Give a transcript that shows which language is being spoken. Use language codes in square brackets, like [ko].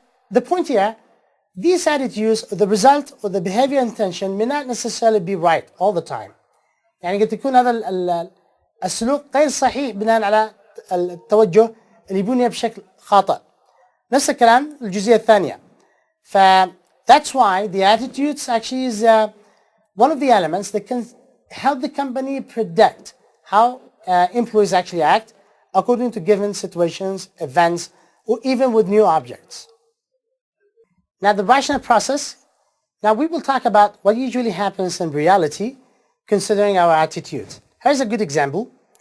[en] The point here, these attitudes, the result or the behavior intention may not necessarily be right all the time. [ar] يعني قد يكون هذا السلوك غير صحيح بناء على التوجه اللي يبني بشكل خاطئ. نفس الكلام الجزئية الثانية. [en] That's why the attitudes actually is one of the elements that can help the company predict how employees actually act according to given situations, events, or even with new objects. Now the rational process, now we will talk about what usually happens in reality considering our attitudes. Here's a good example.